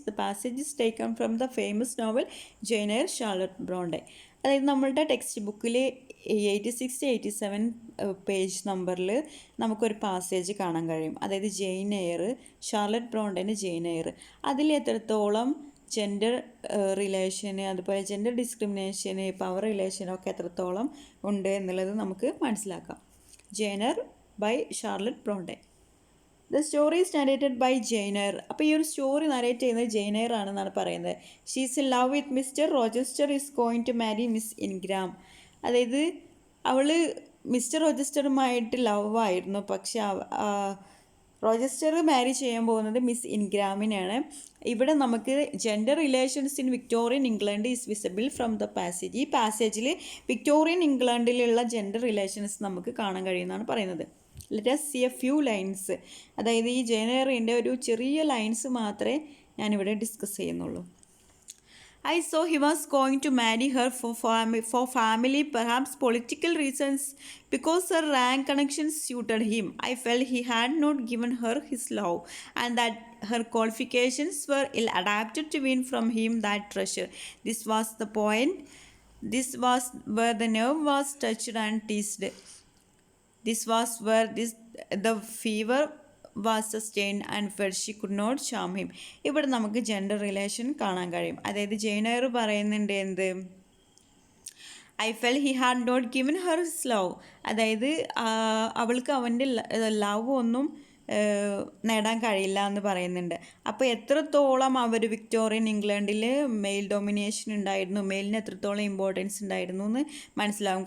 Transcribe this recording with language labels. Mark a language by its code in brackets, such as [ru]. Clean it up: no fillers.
[en] The passage is taken from the famous novel Jane Eyre, Charlotte Bronte. [ml] അതായത് നമ്മളുടെ text ബുക്കിൽ 86-87 page നമ്പറിൽ നമുക്കൊരു പാസേജ് കാണാൻ കഴിയും. അതായത് Jain air, Charlotte ബ്രോണ്ടൻ്റെ Jain air. അതിൽ എത്രത്തോളം ജെൻഡർ റിലേഷന്, അതുപോലെ ജെൻഡർ ഡിസ്ക്രിമിനേഷന്, പവർ റിലേഷനൊക്കെ എത്രത്തോളം ഉണ്ട് എന്നുള്ളത് നമുക്ക് മനസ്സിലാക്കാം. [en] Jane Eyre by Charlotte Bronte. The story is narrated by Jane Eyre. [ml] അപ്പോൾ ഈ ഒരു സ്റ്റോറി നരേറ്റ് ചെയ്യുന്നത് ജെയിൻ എയർ ആണെന്നാണ് പറയുന്നത്. [en] She is in love with Mister Rochester is going to marry Miss Ingram. [ml] അതായത് അവൾ മിസ്റ്റർ റോജസ്റ്ററുമായിട്ട് ലവ് ആയിരുന്നു, പക്ഷെ റോജസ്റ്റർ മാരി ചെയ്യാൻ പോകുന്നത് മിസ് ഇൻഗ്രാമിനെയാണ്. ഇവിടെ നമുക്ക് [en] Gender relations in Victorian England is visible from the passage. [ml] ഈ പാസേജിൽ വിക്ടോറിയൻ ഇംഗ്ലണ്ടിലുള്ള ജെൻഡർ റിലേഷൻസ് നമുക്ക് കാണാൻ കഴിയുമെന്നാണ് പറയുന്നത്. [en] Let us see a few lines. [ml] അതായത് ഈ ജെയിൻ എയറിൻ്റെ ഒരു ചെറിയ ലൈൻസ് മാത്രമേ ഞാനിവിടെ ഡിസ്കസ് ചെയ്യുന്നുള്ളൂ. [en] I saw he was going to marry her for family, perhaps political reasons, because her rank connections suited him. I felt he had not given her his love, and that her qualifications were ill adapted to win from him that treasure. This was the point. This was where the nerve was touched and teased. This was where the fever was sustained and felt she could not charm him. [ml] ഇവിടെ നമുക്ക് gender relation കാണാൻ കഴിയും. അതായത് Jain air പറയുന്നുണ്ട് എന്ത്, [en] I felt he had not given her his love. [ml] അതായത് അവൾക്ക് അവൻ്റെ ലവ് ഒന്നും നേടാൻ കഴിയില്ല എന്ന് പറയുന്നുണ്ട്. അപ്പോൾ എത്രത്തോളം അവർ വിക്ടോറിയൻ ഇംഗ്ലണ്ടിൽ മെയിൽ ഡൊമിനേഷൻ ഉണ്ടായിരുന്നു, മെയിലിന് എത്രത്തോളം ഇമ്പോർട്ടൻസ് ഉണ്ടായിരുന്നു എന്ന് മനസ്സിലാവും.